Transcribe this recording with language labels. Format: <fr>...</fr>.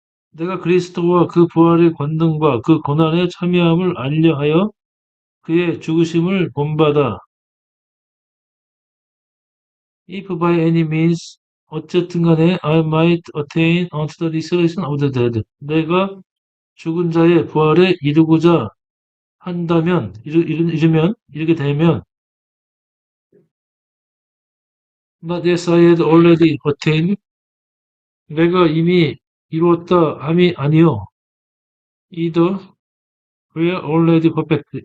<ko>내가 그리스도와 그 부활의 권능과 그 고난에 참여함을 알려 하여 그의 죽으심을 본받아.</ko> <en>If by any means</en> <ko>어쨌든 간에</ko> <en>I might attain unto the resurrection of the dead.</en> <ko>내가 죽은 자의 부활에 이르고자 한다면, 이르게 되면</ko> <en>Not as I had already attained.</en> <ko>내가 이미 이루었다 함이 아니요.</ko> <en>Either were already perfect.</en>